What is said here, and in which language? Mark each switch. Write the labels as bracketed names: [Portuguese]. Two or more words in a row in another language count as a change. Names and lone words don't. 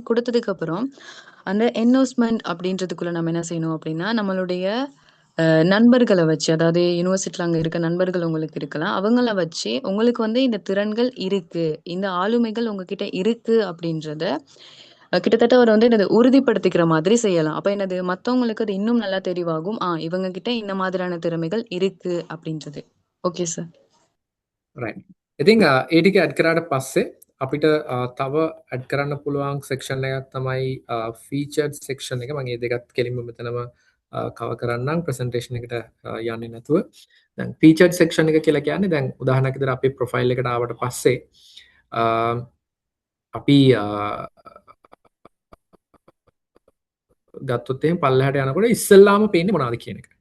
[Tamil] குடுத்ததுக்கு அப்புறம் அந்த என்டோஸ்மென்ட் அப்படின்றதுக்குள்ள நம்ம என்ன செய்யணும் அப்படின்னா, நம்மளுடைய நண்பர்கள வச்சு, அதாவது யுனிவர்சிட்டில அங்க இருக்க நண்பர்கள் உங்களுக்கு இருக்கலாம். அவங்கள வச்சு உங்களுக்கு வந்து இந்த திறன்கள் இருக்கு, இந்த ஆளுமைகள் உங்ககிட்ட இருக்கு அப்படின்றத கிட்டத்தட்ட அவர் வந்து என்னது உறுதிப்படுத்திக்கிற மாதிரி செய்யலாம். அப்ப என்னது மத்தவங்களுக்கு அது இன்னும் நல்லா தெரிவாகும். இவங்க கிட்ட இந்த மாதிரியான திறமைகள் இருக்கு அப்படின்றது. [English] okay sir. [Sinhala] right ඉතින් ඒ ටික ඇඩ් කරාට පස්සේ අපිට තව ඇඩ් කරන්න පුළුවන් සෙක්ෂන් එකක් තමයි [English] featured section [Sinhala] එක. මම මේ දෙකත් කෙලින්ම මෙතනම කවර් කරන්නම් ප්‍රසන්ටේෂන් එකට යන්නේ නැතුව. දැන් [English] featured section [Sinhala] එක කියලා කියන්නේ දැන් උදාහරණයක් විදිහට අපේ ප්‍රොෆයිල් එකට ආවට පස්සේ අපි ගත්තොත් එහෙනම් පල්ලෙහාට යනකොට ඉස්සෙල්ලාම පේන්නේ මොනවද කියන එක.